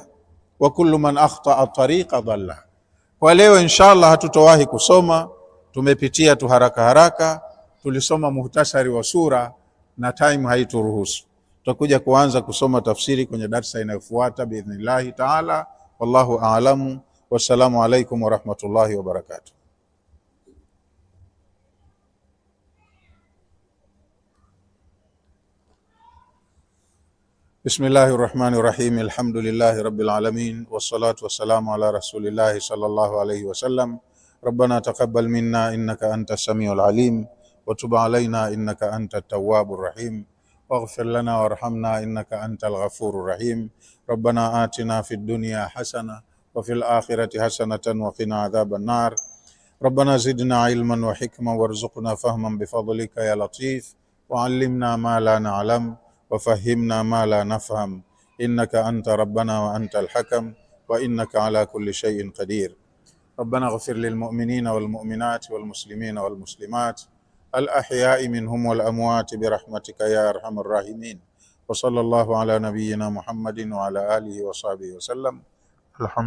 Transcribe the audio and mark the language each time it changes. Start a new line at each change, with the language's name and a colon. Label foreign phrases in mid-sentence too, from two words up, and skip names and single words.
Arabic: وكل من أخطأ الطريق ضل.
Swahili: Kwa leo inshallah hatutowahi kusoma, tumepitia tu haraka haraka, tulisoma muhtasari wa sura na time haituruhusu. Tutakuja kuanza kusoma tafsiri kwenye darsa inayofuata
Arabic: بإذن الله تعالى. والله أعلم. والسلام عليكم ورحمة الله وبركاته بسم الله الرحمن الرحيم. الحمد لله رب العالمين والصلاة والسلام على رسول الله صلى الله عليه وسلم. ربنا تقبل منا إنك أنت السميع العليم وتب علينا إنك أنت التواب الرحيم واغفر لنا وارحمنا إنك أنت الغفور الرحيم. ربنا آتنا في الدنيا حسنة وفي الآخرة حسنة وقنا عذاب النار. ربنا زدنا علما وحكمة وارزقنا فهما بفضلك يا لطيف وعلمنا ما لا نعلم وفهمنا ما لا نفهم إنك أنت ربنا وأنت الحكم وإنك على كل شيء قدير. ربنا اغفر للمؤمنين والمؤمنات والمسلمين والمسلمات الأحياء منهم والأموات برحمتك يا أرحم الراحمين. وصلى الله على نبينا محمد وعلى آله وصحبه وسلم.